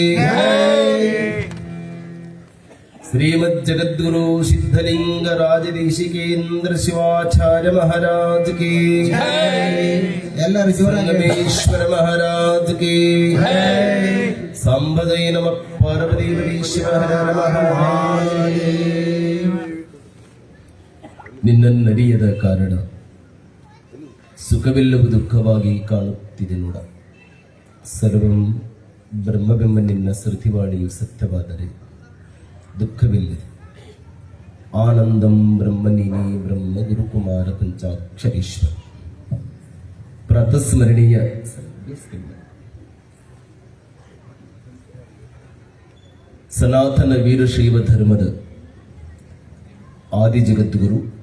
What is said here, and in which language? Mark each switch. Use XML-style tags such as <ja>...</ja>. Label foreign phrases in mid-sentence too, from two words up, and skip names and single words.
<hi>श्रीमद् जगद्गुरु सिद्धलिंग राजदेशिकेन्द्र शिवाचार्य महाराज की संगमेश्वर महाराज की सांबजय नमः पार्वतीपति शिव हर महादेव.</hi> <kn>ನಿನ್ನನ್ನರಿಯದ ಕಾರಣ ಸುಖವೆಲ್ಲವೂ ದುಃಖವಾಗಿ ಕಾಣುತ್ತಿದೆ ನೋಡ. ಸರ್ವಂ ಬ್ರಹ್ಮವೆಂಬ ನಿನ್ನ ಶ್ರುತಿವಾಣಿಯು ಸತ್ಯವಾದರೆ ದುಃಖವಿಲ್ಲದೆ. ಆನಂದಂ ಬ್ರಹ್ಮ ನೀನೇ ಬ್ರಹ್ಮ ಗುರುಕುಮಾರ ಪಂಚಾಕ್ಷರೀಶ್ವರ ಪ್ರಾತಸ್ಮರಣೀಯ ಸನಾತನ ವೀರಶೈವ ಧರ್ಮದ ಆದಿ ಜಗದ್ಗುರು</kn>